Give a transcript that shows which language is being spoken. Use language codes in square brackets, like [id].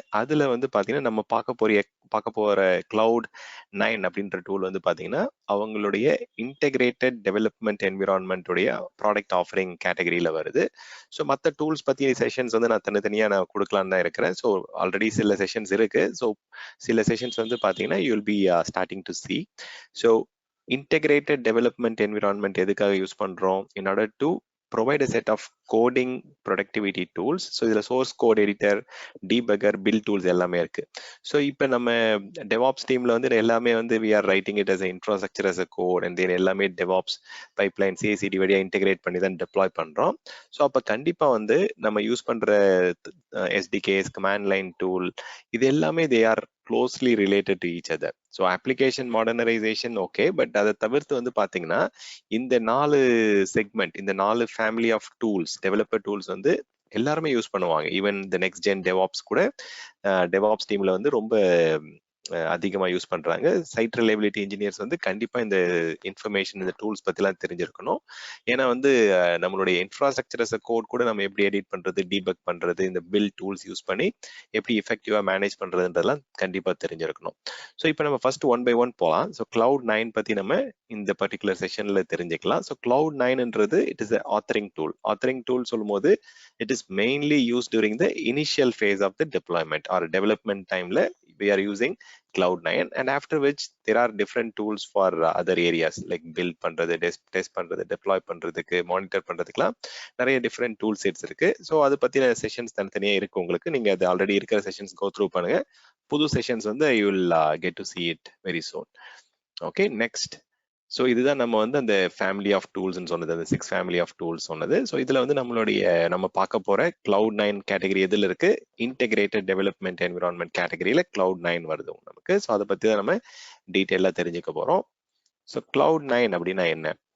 [ta] அதுல வந்து பாத்தீங்கன்னா நம்ம பார்க்க போற CLOUD9 அப்படின்ற டூல் வந்து பாத்தீங்கன்னா அவங்களுடைய இன்டெகிரேட்டட் டெவலப்மெண்ட் என்விரான்மெண்ட் உடைய ப்ராடக்ட் ஆஃபரிங் கேட்டகரியில வருது. ஸோ மற்ற டூல்ஸ் பத்தி செஷன்ஸ் வந்து நான் தனித்தனியா நான் கொடுக்கலான்னு தான் இருக்கிறேன். ஸோ ஆல்ரெடி சில செஷன்ஸ் இருக்கு. ஸோ சில செஷன்ஸ் வந்து பாத்தீங்கன்னா [en] You will be starting to see. [ta] So integrated development environment எதுக்காக யூஸ் பண்றோம்? [en] In order to provide a set of coding productivity tools. [ta] So இதில் source code editor, debugger, bill tools எல்லாமே இருக்கு. So இப்போ நம்ம டெவாப்ஸ் டீம்ல வந்து எல்லாமே வந்து [en] we are writing it as infrastructure as a code [ta] and then எல்லாமே டெவாப்ஸ் பைப்லைன் CI/CD வழியா இன்டெகிரேட் பண்ணி தான் டெப்ளாய் பண்றோம். ஸோ அப்போ கண்டிப்பா வந்து நம்ம யூஸ் பண்ற SDKs, கமாண்ட் லைன் டூல், இது எல்லாமே [en] They are closely related to each other. [ta] So application modernisation okay, but அதை தவிர்த்து வந்து பாத்தீங்கன்னா இந்த 4 செக்மெண்ட், இந்த 4 family of tools, developer tools வந்து எல்லாருமே யூஸ் பண்ணுவாங்க. ஈவன் இந்த நெக்ஸ்ட் ஜென் டெவாப்ஸ் கூட டெவாப்ஸ் டீம்ல வந்து ரொம்ப அதிகமாக யூஸ் பண்றாங்க. சைட் ரிலையபிலிட்டி இன்ஜினியர்ஸ் வந்து கண்டிப்பா இந்த இன்ஃபர்மேஷன், இந்த டூல்ஸ் பத்திலாம் தெரிஞ்சிருக்கணும். ஏன்னா வந்து நம்மளுடைய இன்ஃப்ராஸ்ட்ரக்சர் கோட் கூட நம்ம எப்படி எடிட் பண்றது, டீபக் பண்றது, இந்த பில் டூல்ஸ் யூஸ் பண்ணி எப்படி எஃபெக்டிவா மேனேஜ் பண்றதுன்றதெல்லாம் கண்டிப்பா தெரிஞ்சிருக்கணும். ஸோ இப்போ நம்ம ஃபர்ஸ்ட் ஒன் பை ஒன் போகலாம். ஸோ CLOUD9 பத்தி நம்ம இந்த பர்டிகுலர் செஷன்ல தெரிஞ்சுக்கலாம். [en] So CLOUD9ன்றது it is authoring tool. Authoring tool சொல்லும் போது it is mainly used during the initial phase of the deployment or development time la we are using CLOUD9, and after which there are different tools for other areas like build பண்றது, test பண்றது, deploy பண்றதுக்கு, monitor பண்றதுக்குலாம் நிறைய different tool sets இருக்கு. [ta] So அதை பத்தின sessions தனித்தனியா இருக்கு உங்களுக்கு. நீங்க அது ஆல்ரெடி இருக்கிற செஷன்ஸ் கோ த்ரூ பண்ணுங்க. புது செஷன்ஸ் வந்து [en] you will get to see it very soon. Okay, next. [ta] So இதுதான் நம்ம வந்து அந்த ஃபேமிலி ஆஃப் டூல்ஸ்ன்னு சொன்னது, அந்த 6 ஃபேமிலி ஆஃப் டூல்ஸ் சொன்னது. ஸோ இதுல வந்து நம்ம பார்க்க போற CLOUD9 கேட்டகரி எதுல இருக்கு? இன்டெகிரேட்டட் டெவலப்மெண்ட் என்விரான்மெண்ட் கேட்டகரியில CLOUD9 வருது நமக்கு. ஸோ அதை பத்தி தான் நம்ம டீட்டெயிலா தெரிஞ்சுக்க போறோம். ஸோ CLOUD9 அப்படின்னா என்ன?